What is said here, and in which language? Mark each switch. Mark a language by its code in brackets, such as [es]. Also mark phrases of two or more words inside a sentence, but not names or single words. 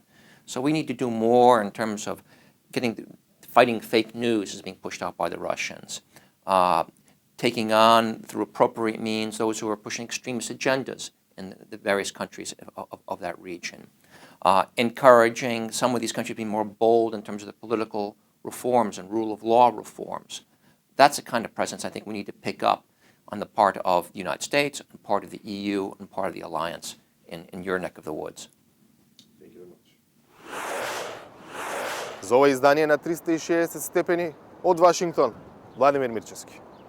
[en] So we need to do more in terms of fighting fake news is being pushed out by the Russians, taking on through appropriate means those who are pushing extremist agendas in the various countries of that region, encouraging some of these countries to be more bold in terms of the political reforms and rule of law reforms. That's the kind of presence I think we need to pick up on the part of the United States, and part of the EU, and part of the alliance in your neck of the woods. Thank you very much. [mk] За ова издание на 360 степени од Вашингтон, Владимир Мирчевски.